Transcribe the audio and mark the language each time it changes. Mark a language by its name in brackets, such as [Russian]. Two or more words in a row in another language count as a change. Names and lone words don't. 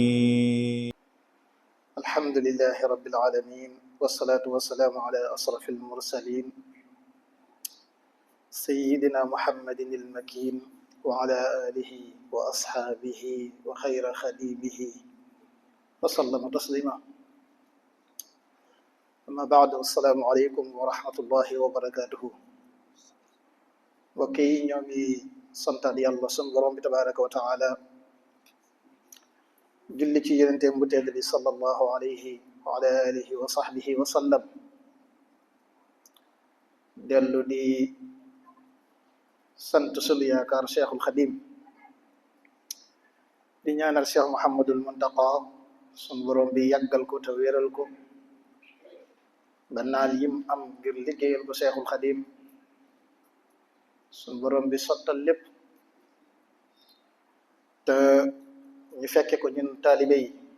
[Arabic] الحمد لله رب العالمين والصلاة والسلام على أشرف المرسلين سيدنا محمد المكين وعلى آله وأصحابه وخير خديمه وسلم تسليما. أما بعد، السلام عليكم ورحمة الله وبركاته. [Wolof] وكي نيومي سنتان يالله سن بروم [Arabic] تبارك وتعالى [Wolof] julli ci yenenteem bu tedd bi [Arabic] صلى الله عليه وعلى آله وصحبه وسلم. [Wolof] dellu di sant sunu yaakaar cheikhul xadim di ñaanal cheikh Muhammadul Muntaqa sun borom bi yàggal ko te wéral ko ba naal yim am ngir liggéeyal ko cheikhul xadim sun borom bi sottal lépp te ñu fekke ko ñun taalibe yi.